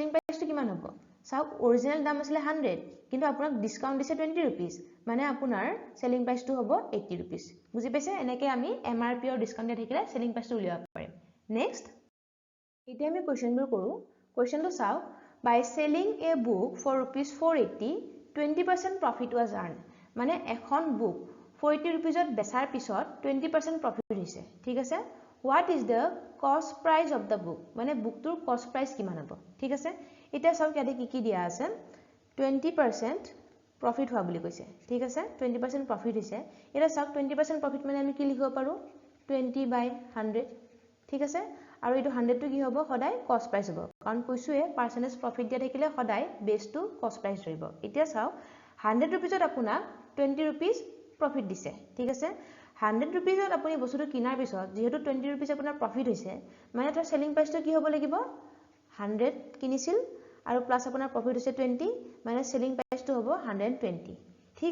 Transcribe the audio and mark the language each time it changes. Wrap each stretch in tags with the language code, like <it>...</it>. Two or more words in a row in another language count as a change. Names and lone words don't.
<as>প্ৰাইসটো কিমান হ'ব চাওক অৰিজিনাল দাম আছিল 100 কিন্তু আপোনাক ডিসকাউন্ট দিছে 20 rupees মানে আপোনাৰ</as> <en>selling price</en> <as>হ'ব 80 rupees বুজি পাইছে এনেকৈ আমি MRP আৰু ডিসকাউন্ট দিয়া থাকিলে</as> <en>selling price</en> <as>উলিয়াব পাৰিম নেক্সট এতিয়া আমি কোৱেশ্চনবোৰ কৰো কোৱেশ্চনটো চাওক</as> <en>by selling a book for rupees 480 20% profit was earned</en> <as>মানে এখন বুক 480 rupeesত বেচাৰ পিছত 20% profit হৈছে ঠিক আছে</as> <en>what is the cost price of the book</en> <as>মানে বুকটোৰ</as> <en>cost price</en> <as>কিমান হ'ব ঠিক আছে এটা চাওক ইয়াতে কি দিয়া আছে 20% profit হোৱা বুলি কৈছে ঠিক আছে 20% profit হৈছে এটা চাওক 20% profit মানে আমি কি লিখিব পাৰো 20/100 ঠিক আছে আৰু এটো 100 টো কি হ'ব সদায়</as> <en>cost price</en> <as>হ'ব কাৰণ কৈছোৱে</as> <en>percentage profit</en> <as>দিয়া থাকিলে সদায়</as> <en>base to cost price</en> <as>ধৰিব এতিয়া চাওক 100 rupeesত আপোনাক 20</as> <en>rupees profit</en> <as>দিছে ঠিক আছে 100 rupeesত আপুনি বস্তুটো কিনাৰ পিছত যেহেতু 20 rupees আপোনাৰ প্ৰফিট হৈছে মানে তাৰ</as> <en>selling price</en> <as>কি হ'ব লাগিব 100 কিনিছিল আৰু প্লাস আপোনাৰ প্ৰফিট হৈছে 20 মানে</as> <en>selling price</en> <as>হ'ব 120 ঠিক</as>